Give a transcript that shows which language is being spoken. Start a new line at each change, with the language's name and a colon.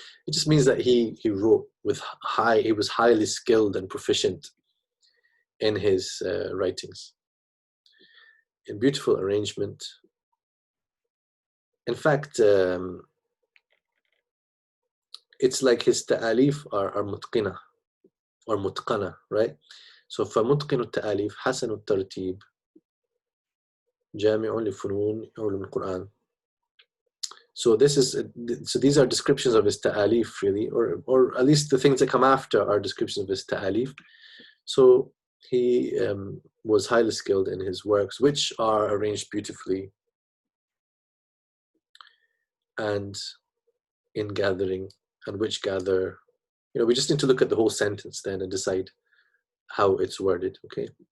English: It just means that he wrote with he was highly skilled and proficient in his writings. In beautiful arrangement. In fact, it's like his ta'alif are mutqina or mutqana, right?
Arabic: So فَمُتْقِنُ التَّأَلِيف حَسَنُ التَّرْتِيب جَامِعٌ لِفُنُونِ عُلُومِ القرآن.
English: So these are descriptions of his ta'alif, really, or at least the things that come after are descriptions of his ta'alif. So he was highly skilled in his works, which are arranged beautifully and in gathering, and which gather, you know, we just need to look at the whole sentence then and decide how it's worded, okay?